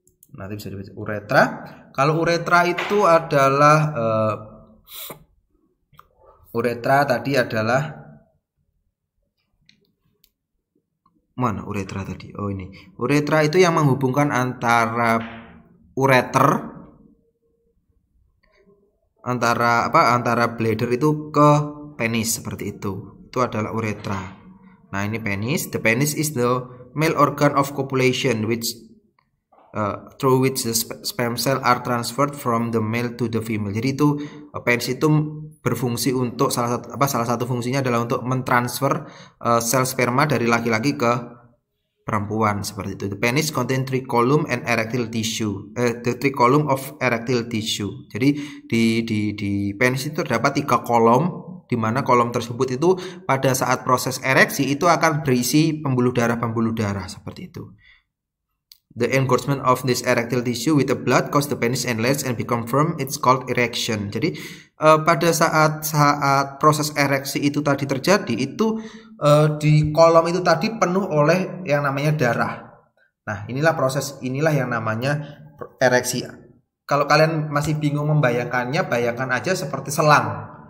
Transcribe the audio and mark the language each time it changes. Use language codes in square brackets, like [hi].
[id] Nanti bisa dibaca uretra. Kalau uretra itu adalah uretra tadi adalah mana uretra tadi? Oh ini. Uretra itu yang menghubungkan antara ureter antara bladder itu ke penis seperti itu. Itu adalah uretra. Nah, ini penis. [en] The penis is the male organ of copulation which through which the sperm cell are transferred from the male to the female. [id] Jadi itu penis itu berfungsi untuk salah satu fungsinya adalah untuk mentransfer sel sperma dari laki-laki ke perempuan seperti itu. [en] The penis contain 3 column and erectile tissue. The 3 column of erectile tissue. [id] Jadi di penis itu terdapat 3 kolom, di mana kolom tersebut itu pada saat proses ereksi itu akan berisi pembuluh darah seperti itu. [en] The engorgement of this erectile tissue with the blood cause the penis enlarge and become firm. It's called erection. [id] Jadi pada saat proses ereksi itu tadi terjadi, itu di kolom itu tadi penuh oleh yang namanya darah. Nah, inilah yang namanya ereksi. Kalau kalian masih bingung membayangkannya, bayangkan aja seperti selang.